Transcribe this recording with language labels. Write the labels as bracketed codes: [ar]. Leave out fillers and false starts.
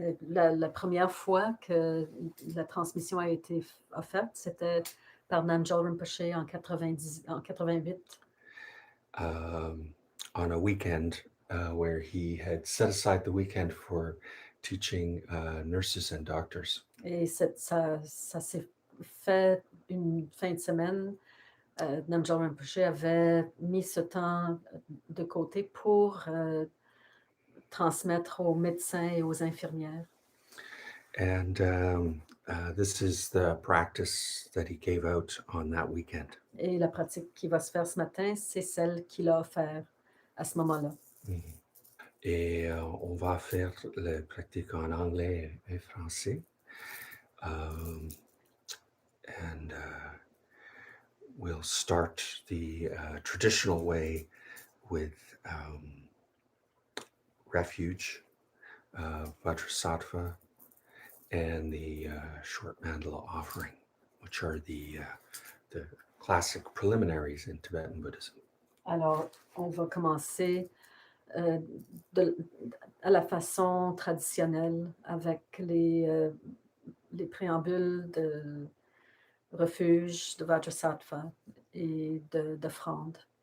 [fr] La première fois que la transmission a été offerte, c'était par Namgyal Rinpoche en 88. [en] On a weekend where he had set aside the weekend for teaching nurses and doctors. [fr] Et ça s'est fait une fin de semaine. Namgyal Rinpoche avait mis ce temps de côté pour transmettre aux médecins et aux infirmières. [en] And this is the practice that he gave out on that weekend. [fr] Et la pratique qui va se faire ce matin, c'est celle qu'il a offerte à ce moment-là. Mm-hmm. Et on va faire la pratique en anglais et français. [en] And we'll start the traditional way with refuge, Vajrasattva, and the short Mandala Offering, which are the classic preliminaries in Tibetan Buddhism. [fr] Alors, on va commencer à la façon traditionnelle avec les préambules de refuge, de Vajrasattva et d'offrande.